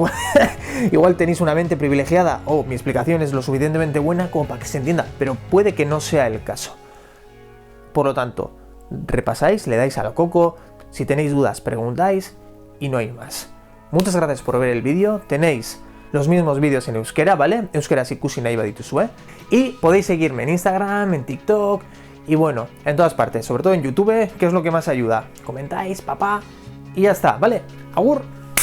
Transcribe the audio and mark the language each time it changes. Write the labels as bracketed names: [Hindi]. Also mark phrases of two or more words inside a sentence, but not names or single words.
[Spanish] Igual tenéis una mente privilegiada o mi explicación es lo suficientemente buena como para que se entienda, pero puede que no sea el caso. Por lo tanto, repasáis, le dais al coco, si tenéis dudas preguntáis y no hay más. Muchas gracias por ver el vídeo, tenéis los mismos vídeos en euskera, ¿vale? [Basque] Euskaraz ikusi nahi badituzue. [Spanish] Y podéis seguirme en Instagram, en TikTok y bueno, en todas partes, sobre todo en YouTube, que es lo que más ayuda. Comentáis, papá, y ya está, ¿vale? Agur.